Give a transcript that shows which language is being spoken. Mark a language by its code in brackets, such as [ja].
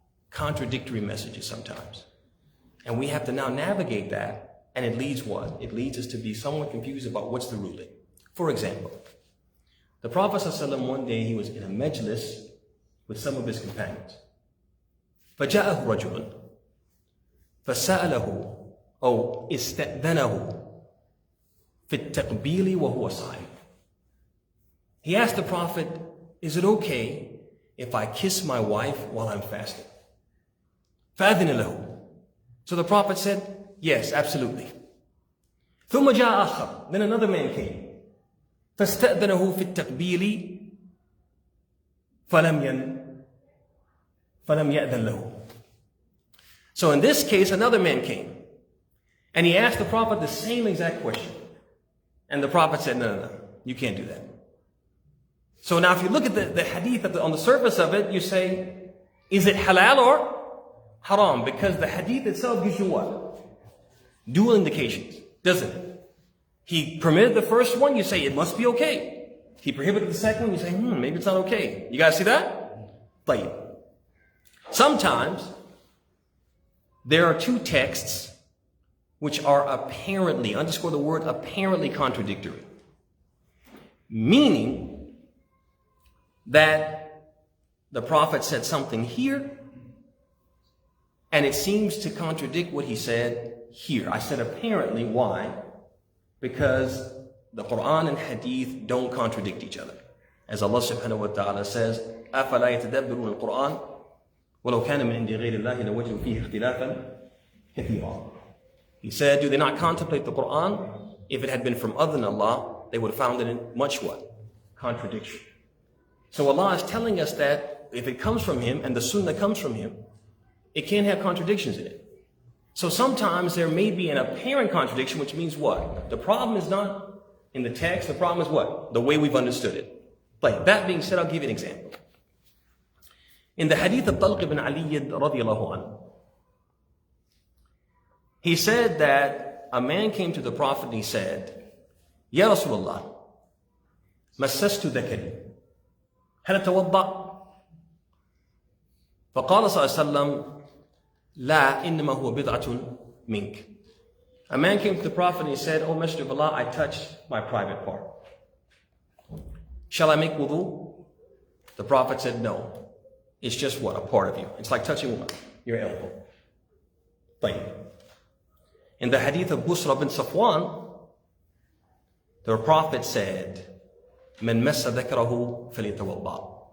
[en] Contradictory messages sometimes. And we have to now navigate that, and it leads what? It leads us to be somewhat confused about what's the ruling. For example, the Prophet ﷺ, one day he was in a majlis with some of his companions. [ar] فَجَاءَهُ رَجُلٌ فَسَأَلَهُ أو استأذنه في التقبيل وهو صائم. [en] He asked the Prophet, is it okay if I kiss my wife while I'm fasting? [ar] فأذن له. [en] So the Prophet said, yes, absolutely. [ar] ثم جاء آخر. [en] Then another man came. [ar] فاستأذنه في التقبيل فلم يأذن له. [en] So in this case, another man came. And he asked the Prophet the same exact question. And the Prophet said, no, you can't do that. So now if you look at the hadith on the surface of it, you say, is it halal or haram? Because the hadith itself gives you what? Dual indications, doesn't it? He permitted the first one, you say it must be okay. He prohibited the second one, you say, maybe it's not okay. You guys see that? Like, sometimes there are two texts which are apparently, underscore the word apparently, contradictory. Meaning that the Prophet said something here, and it seems to contradict what he said here. I said apparently, why? Because the Quran and Hadith don't contradict each other. As Allah subhanahu wa ta'ala says, [ar] أَفَلَا يَتَدَبِّرُونَ الْقُرْآنَ وَلَوْ كَانَ مِنْ عِنْدِ غَيْرِ اللَّهِ لَوَجَدُوا فِيهِ اخْتِلَافًا كَثِيرًا. [en] He said, do they not contemplate the Quran? If it had been from other than Allah, they would have found it in much what? Contradiction. So Allah is telling us that if it comes from Him and the Sunnah comes from Him, it can't have contradictions in it. So sometimes there may be an apparent contradiction, which means what? The problem is not in the text, the problem is what? The way we've understood it. Like, that being said, I'll give you an example. In the hadith of Talq ibn Ali radiyallahu anhu, he said that a man came to the Prophet and he said, [ar] Ya Rasulullah, massastu dhakari, hal atawadda? فقال صلى الله عليه وسلم لا إنما هو بضعة منك. [en] A man came to the Prophet and he said, O Messenger of Allah, I touched my private part. Shall I make wudu? The Prophet said, no. It's just what? A part of you. It's like touching what? Your elbow. طيب. In the hadith of Busra bin Safwan, the Prophet said, [ar] من مس ذكره فليتوضأ.